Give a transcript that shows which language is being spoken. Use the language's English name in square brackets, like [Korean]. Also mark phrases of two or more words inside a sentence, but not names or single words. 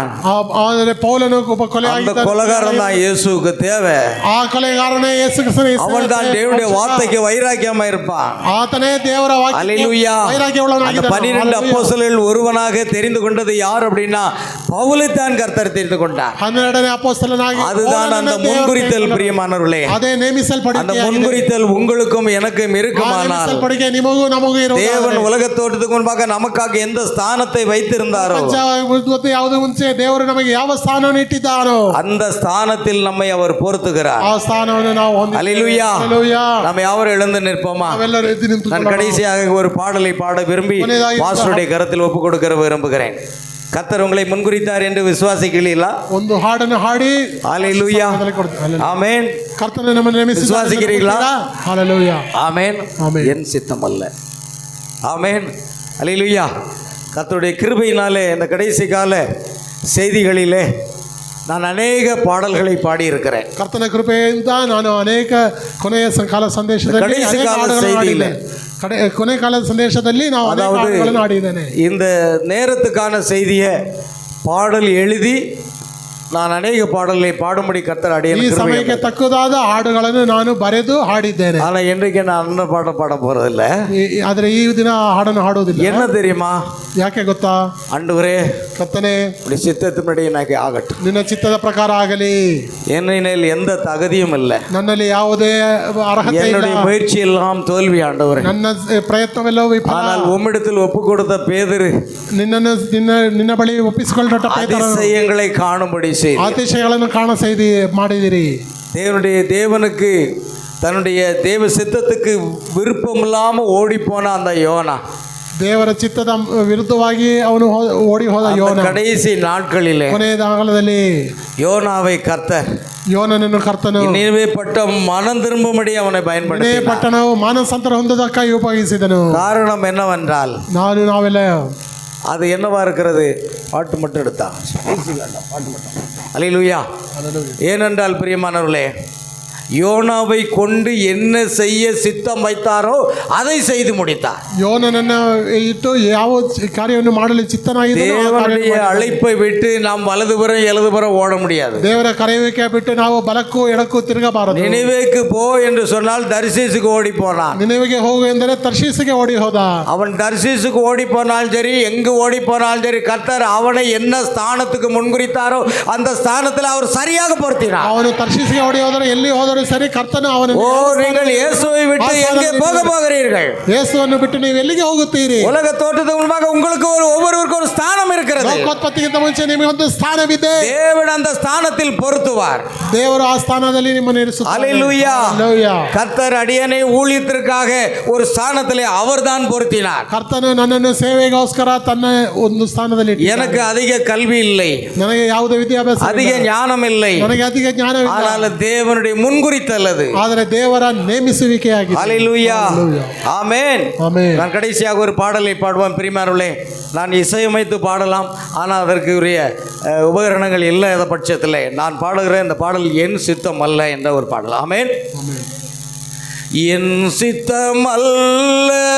[Kannada] ಆದರೆ ಪೌಲನು ಒಬ್ಬ [Tamil] அந்த கொலைகாரன் தான் இயேசுவுக்கு தேவை. [Kannada] ಆ ಕೊಲೆಗಾರನೇ ಯೇಸು ಕ್ರಿಸ್ತನೇ. [Tamil] அவன் தான் தேவனுடைய வார்த்தைக்கு வைராக்கியமா இருப்பான். [Kannada] ಆತನೇ ದೇವರ ವಾಕ್ಯಕ್ಕೆ ವೈರಾಗ್ಯವುಳ್ಳವನಾಗಿದ್ದಾನೆ. [Tamil] 12 அப்போஸ்தலர்கள் ஒருவனாக தெரிந்து கொண்டது யார் அப்படின்னா பவுலை தான் கர்த்தர் தெரிந்து கொண்டார். [Kannada] 12ನೇ ಅಪೊಸ್ತಲನಾಗಿ [Tamil] அதுதான் அந்த முன்குறித்தல். பிரியமானவர்களே, [Kannada] ಅದೇ ನೇಮಿಸಲ್ಪಡಿಕೆ. [Tamil] அந்த முன்குறித்தல் உங்களுக்கும் எனக்கும் இருக்குமானால் [Kannada] ನಿಮಗೂ ನಮಗೂ ಇರುವ [Tamil] தேவன் உலக தோற்றத்துக்கு முன்பாக நமக்காக எந்த ஸ்தானத்தை வைத்திருந்தாரோ, [Kannada] ಯಾವುದು ಮುಂಚೆ ದೇವರು ನಮಗೆ ಯಾವ ಸ್ಥಾನವನ್ನು ಇಟ್ಟಿದ್ದಾನೋ [Tamil] அந்த ஸ்தானத்தில் நம்மை அவர் பொறுத்துகிறார். [Kannada] ಆ ಸ್ಥಾನವನ್ನು ನಾವು [Tamil] அல்லேலூயா. நம்ம யாவரும் எழுந்து நிற்போமா? [Kannada] ನಾವೆಲ್ಲರೂ ಎದ್ದು ನಿಂತು [Tamil] நான் கடைசியாக ஒரு பாடலை பாட விரும்பி பாஸ்டருடைய கரத்தில் ஒப்பு கொடுக்க விரும்புகிறேன். கர்த்தர் உங்களை முன்குறித்தார் என்று விசுவாசிக்கிறீர்களா? [Kannada] ಒಂದು ಹಾಡನ್ನು ಹಾಡಿ [Tamil] ஹல்லேலூயா. ஆமென். [Kannada] ಕರ್ತನು ನಮ್ಮನ್ನು ನೇಮಿಸಿದ್ದಾನೆ. [Tamil] விசுவாசிக்கிறீர்களா? ஹalleluya. ஆமென். என் சித்தம் அல்ல. ஆமென். ஹல்லேலூயா. கர்த்தருடைய கிருபையினாலே இந்த கடைசி கால செய்திகளிலே நான் அநேக பாடல்களை பாடியிருக்கிறேன். [Kannada] ಕರ್ತನ ಕೃಪೆಯಿಂದ ನಾನು ಅನೇಕ ಕೊನೆಯ ಕಾಲ ಸಂದೇಶದಲ್ಲಿ [Tamil] கடைசி கால செய்தியிலே [Kannada] ಕೊನೆ ಕಾಲದ ಸಂದೇಶದಲ್ಲಿ ನಾವು ಅನೇಕ ಹಾಡುಗಳನ್ನು ಹಾಡಿದ್ದೇನೆ. [Tamil] இந்த நேரத்துக்கான செய்தியை பாடல் எழுதி நான் அநேக பாடல்களை பாடும்படி கர்த்தர் அடியேன் [Kannada] ಈ ಸಮಯಕ್ಕೆ ತಕ್ಕದಾದ ಹಾಡುಗಳನ್ನು ನಾನು ಬರೆದು ಹಾಡಿದ್ದೇನೆ. [Tamil] ஆனா இன்றைக்கு நான் அந்த பாடம் பாட போறதில்ல. [Kannada] ಆದರೆ ಈ ದಿನ ಹಾಡನ್ನು ಹಾಡೋದಿಲ್ಲ. [Tamil] என்ன தெரியுமா? [Kannada] ಯಾಕೆ ಗೊತ್ತಾ? [Tamil] ஆண்டவரே, [Kannada] ಕರ್ತನೇ, [Tamil] உடைய சித்தத்தின்படி எனக்கு ஆகட்டும். [Kannada] ನಿನ್ನ ಚಿತ್ತದ ಪ್ರಕಾರ ಆಗಲಿ. [Tamil] என்னில் எந்த தகுதியும் இல்லை. [Kannada] ನನ್ನಲ್ಲಿ ಯಾವುದೇ ಅರ್ಹತೆ ಇಲ್ಲ. [Tamil] என்னுடைய முயற்சி எல்லாம் தோல்வி ஆண்டவரே. [Kannada] ನನ್ನ ಪ್ರಯತ್ನವೆಲ್ಲವೂ ವಿಫಲ. [Tamil] ஆனால் உம்மிடத்தில் ஒப்பு கொடுத்த பேதுரு [Kannada] ನಿನ್ನನ್ನು ನಿನ್ನ ಬಳಿ ಒಪ್ಪಿಸಿಕೊಂಡ [Tamil] அதிசயங்களை காணும்படி [Kannada] அதிசயಗಳನ್ನು ಕಾಣ செய்து ಮಾಡಿದಿರಿ. [Tamil] தேவனுக்கு தன்னுடைய தேவ சித்தத்துக்கு விருப்பம் இல்லாம ஓடி போன அந்த யோனா, [Kannada] ದೇವರ ಚಿತ್ತದ ವಿರುದ್ಧವಾಗಿ ಅವನು ಓಡಿ ಹೋದ ಯೋನ, [Tamil] கடைசி நாட்களிலே [Kannada] ಕೊನೆಯ ಕಾಲದಲ್ಲಿ [Tamil] யோனாவை கர்த்தர் [Kannada] ಯೋನನನ್ನು ಕರ್ತನು [Tamil] நினைவே பட்டம் மனம் திரும்பும்படி அவனை பயன்படுத்தினார். [Kannada] ಪಟ್ಟಣವು ಮಾನಸಾಂತರ ಹೊಂದದಕ್ಕಾಗಿ ಉಪಯೋಗಿಸಿದನು. [Tamil] காரணம் என்னவென்றால் [Kannada] ನಾವೆಲ್ಲ [Tamil] அது என்னவா இருக்கிறது? பாட்டு மட்டும் எடுத்தா பாட்டு மட்டும். அல்லேலூயா. ஏனென்றால் பிரியமானவர்களே, யோனாவை கொண்டு என்ன செய்ய சித்தம் வைத்தாரோ அதை செய்து முடித்தார். [Kannada] ಯೋನನನ್ನ ಇಟ್ಟು ಯಾವ ಕಾರ್ಯವನ್ನು ಮಾಡಲು ಚಿತ್ತನಾಗಿದ್ದನೋ ಆ ಕಾರ್ಯವನ್ನು [Tamil] தேவனுடைய அழைப்பை விட்டு நாம் வலதுபுறம் எழுதுபுறம் ஓட முடியாது. [Kannada] ದೇವರ ಕರೆಯುವಿಕೆ ಬಿಟ್ಟು ನಾವು ಬಲಕ್ಕೂ ಎಡಕ್ಕೂ ತಿರುಗಬಾರದು. [Tamil] நினைவேக்கு போ என்று சொன்னால் தர்சீசுக்கு ஓடி போனான். [Kannada] ನಿನೆವೆಗೆ ಹೋಗು ಎಂದರೆ ತರ್ಷೀಸಿಗೆ ಓಡಿ ಹೋದ. [Tamil] அவன் தர்சீசுக்கு ஓடி போனாலும் சரி, எங்கு ஓடி போனாலும் சரி, கர்த்தர் அவனை என்ன ஸ்தானத்துக்கு முன்குறித்தாரோ அந்த ஸ்தானத்தில் அவர் சரியாக பொருத்தினார். [Kannada] ಅವನು ತರ್ಷೀಸಿಗೆ ಓಡಿ ಹೋದರೆ ಎಲ್ಲಿ ಹೋದರೂ ಸರಿ, ಕರ್ತನು ಅವನನ್ನು [Tamil] ஓ, நீங்கள் இயேசுவை விட்டு எங்கே போக போகிறீர்கள்? [Kannada] ಯೇಸುವನ್ನು ಬಿಟ್ಟು ನೀವು ಎಲ್ಲಿಗೆ ಹೋಗುತ್ತೀರಿ? [Tamil] உலக தோற்றத்துக்கு முன்பாக உங்களுக்கு ஒவ்வொருவருக்கும் ஒரு ஸ்தானம் இருக்கிறது. [Kannada] ಲೋಕೋತ್ಪತ್ತಿಗಿಂತ ಮುಂಚೆ ನಿಮಗೆ ಒಂದು ಸ್ಥಾನವಿದೆ. [Tamil] தேவன் அந்த ஸ்தானத்தில் பொருத்துவார். [Kannada] ದೇವರು ಆ ಸ್ಥಾನದಲ್ಲಿ ನಿಮ್ಮನ್ನು ಇರಿಸುತ್ತಾನೆ. [Tamil] அல்லேலூயா. [Kannada] ಹಲ್ಲೆಲೂಯಾ. [Tamil] கர்த்தர் அடியனை ஊழியத்திற்காக ஒரு ஸ்தானத்திலே அவர்தான் பொருத்தினார். [Kannada] ಕರ್ತನು ನನ್ನನ್ನು ಸೇವೆಗೋಸ್ಕರ ತನ್ನ ಒಂದು ಸ್ಥಾನದಲ್ಲಿ ಇಟ್ಟಿದ್ದಾನೆ. [Tamil] எனக்கு அதிக கல்வி இல்லை, [Kannada] ನನಗೆ ಯಾವುದೇ ವಿದ್ಯಾಭ್ಯಾಸ [Tamil] அதிக [Kannada] ಇಲ್ಲ. [Tamil] ஞானம் இல்லை, [Kannada] ನನಗೆ ಅಧಿಕ ಜ್ಞಾನವಿಲ್ಲ. [Tamil] ஆனால் தேவனுடைய முன்குறித்தல்லது. [Kannada] ಆದರೆ ದೇವರ ನೇಮಿಸುವಿಕೆಯಾಗಿದೆ. [Tamil] அல்லேலூயா. ஆமென். [Kannada] ಆಮೆನ್. [Tamil] நான் கடைசியாக ஒரு பாடலை பாடுவேன். பிரியமானவர்களே, நான் இசையமைத்து பாடலாம், ஆனால் அதற்கு உரிய உபகரணங்கள் இல்லாத பட்சத்தில் நான் பாடுகிறேன். இந்த பாடல் என் சித்தம் அல்ல என்ற ஒரு பாடல். ஆமென். என் சித்தம் அல்ல